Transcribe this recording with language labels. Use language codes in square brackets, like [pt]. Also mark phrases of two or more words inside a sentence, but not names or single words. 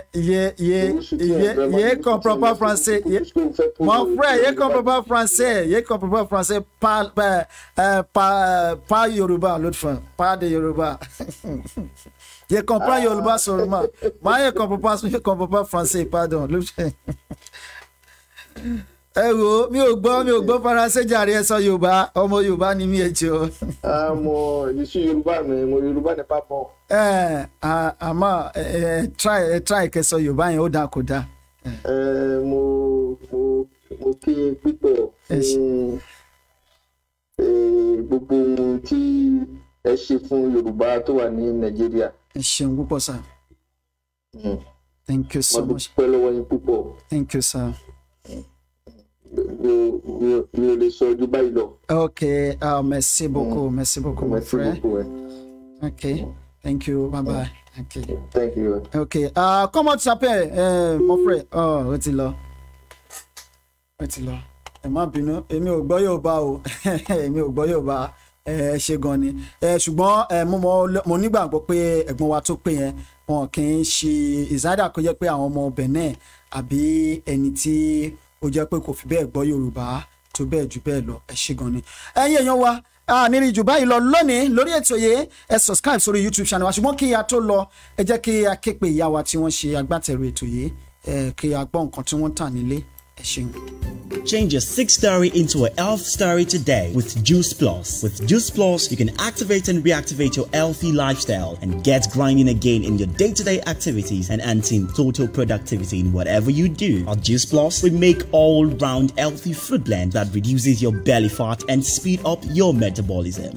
[fr] Je comprends pas français. Mon frère, je comprends pas français. Pas Yoruba, l'autre fois. Pas de Yoruba. Je comprends Yoruba seulement. Moi, je comprends pas français, pardon. [yo] Mi ò gbọ́ Faransé jàre ẹ sọ Yorùbá, ọmọ Yorùbá ni mí ẹ jọ. [fr] Je suis Yorùbá, mais mon Yorùbá n'est pas bon. [yo] Àmọ́ try kẹ́ sọ Yorùbá yẹn ó dà kó dà. Mo kí pípọ̀ fún gbogbo ohun tí ẹ ṣe fún Yorùbá tó wà ní Nàìjíríà. Ẹ ṣeun púpọ̀ sir. [en] Thank you so much. [yo] Mo dúpẹ́ lọ́wọ́ yín púpọ̀. [en] Thank you sir. [fr] Okay, merci beaucoup, mon frère. [en] Okay, thank you, bye bye. Okay. Thank you. [fr] Okay, comment tu t'appelles, mon frère? [yo] Oh, ó ti lọ. Ẹ má bínú, èmi ò gbọ́ Yorùbá ṣe gan ni. Ṣùgbọ́n mo nígbàgbọ́ pé ẹ̀gbọ́n wa tó pè yẹn wọn kì í ṣe ìsádà kó jẹ́ pé àwọn ọmọ Benin àbí ẹni tí ó jẹ́ pé kò fi bẹ́ẹ̀ gbọ́ Yorùbá tó bẹ́ẹ̀ jù bẹ́ẹ̀ lọ. Ẹ ṣé gan ni. Ẹ̀yin èèyàn wa nírí jù báyìí lọ lónìí lórí ètò yìí, ẹ subscribe sórí YouTube channel wa. Ṣùgbọ́n kí a tó lọ, ẹ jẹ́ kí a ké pe ìyá wa tí wọ́n ṣe agbátẹrù ètò yìí, kí a gbọ́ nǹkan tí wọ́n tà nílé. Ẹ ṣeun. [en] Change your 6 story into an elf story today with Juice Plus. With Juice Plus, you can activate and reactivate your healthy lifestyle and get grinding again in your day-to-day activities and enhancing total productivity in whatever you do. At Juice Plus, we make all-round healthy food blend that reduces your belly fat and speed up your metabolism.